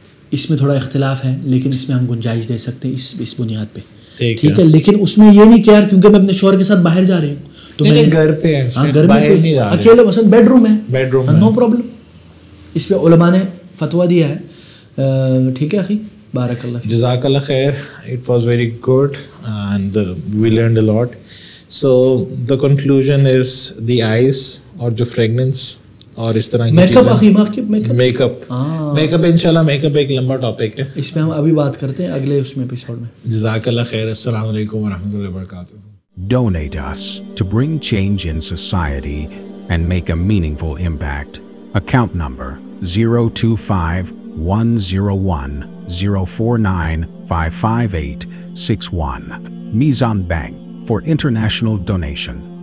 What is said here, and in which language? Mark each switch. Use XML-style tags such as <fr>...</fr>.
<ur>اس میں تھوڑا اختلاف ہے, لیکن اس میں ہم گنجائش دے سکتے ہیں اس بنیاد پہ. ٹھیک ہے, لیکن اس میں یہ نہیں کہ یار کیونکہ میں اپنے شوہر کے ساتھ باہر جا رہی ہوں تو میں گھر پہ گھر میں اکیلے مثلا بیڈ روم ہے, نو پرابلم. اس پہ علماء نے فتویٰ دیا ہے. ٹھیک ہے اخی, بارک اللہ,</ur> <ar>جزاک اللہ خیر.</ar> <en>It was very good and we learned a lot. So the conclusion is the eyes</en> <ur>اور جو فریگننس اور اس طرح کی چیزیں, میک اپ انشاءاللہ میک اپ ایک لمبا ٹاپک ہے, اس پہ ہم ابھی بات کرتے ہیں اگلے اس میں ایپیسوڈ میں.</ur> <ar>جزاک اللہ خیر. السلام علیکم ورحمۃ اللہ وبرکاتہ.</ar> <en>Donate us to bring change in society and make a meaningful impact. Account number 025-101-049-55861. Mizan Bank for international donation.</en>